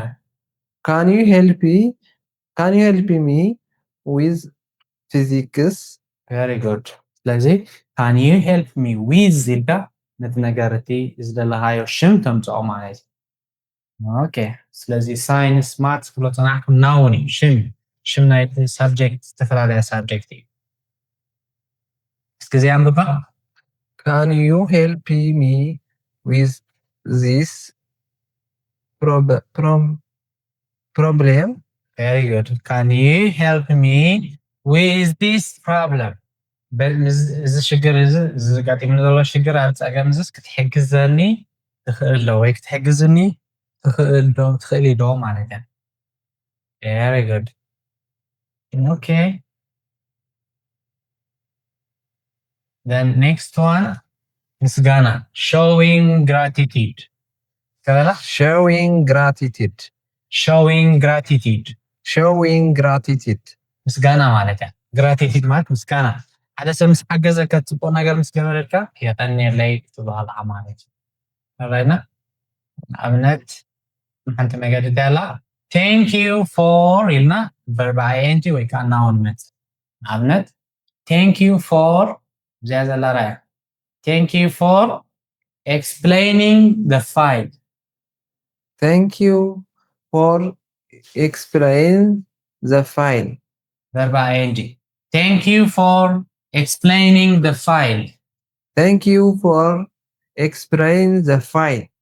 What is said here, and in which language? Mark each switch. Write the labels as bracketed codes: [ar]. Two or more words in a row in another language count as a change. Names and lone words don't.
[en] Can you help me with physics? very good [ti] ስለዚ [en] can you help me with [ti] ኢልካ ነቲ ነገር እቲ ዝደለኻዮ ሽም ተምፅኦ ማለት እዩ ኦኬ ስለዚ ሳይንስ ማትስ ክብሎ ፀናሕኩም ናውን እዩ ሽም ናይቲ ሳብጀክት ዝተፈላለየ ሳብጀክት እዩ እስኪ እዚኣ ኣንብባ [en] Can you help me with this problem? very good can you help me with this problem [ti] እዚ ሽግር እዚ ዘጋጢሙኒ ዘሎ ሽግር ኣብ ፀገም ዝስ ክትሕግዘኒ ትኽእል ዶ ወይ ክትሕግዝኒ ትኽእል ዶ ማለት እዩ [en] very good okay then next one [ti] ምስጋና [en] showing gratitude [ti] ከላ [en] Showing gratitude. [ti] ምስጋና ማለት እዩ gratitude ማለት ምስጋና ሓደ ሰብ ምስ ሓገዘካ ፅቡቅ ነገር ምስ ገበረልካ የጠንየለይ ትበሃል ማለት እዩ ተራይና ንኣብነት ሓንቲ መገዲ ኣላ [en] thank you for [ti] ኢልና [en] verb ing [ti] ወይ ከዓ noun መፅእ ንኣብነት [en] thank you for [ti] እዚኣ ዘላ ራእያ [en] thank you for explaining the file Thank you for explaining the file. verb ing thank you for explaining the file Thank you for explaining the file.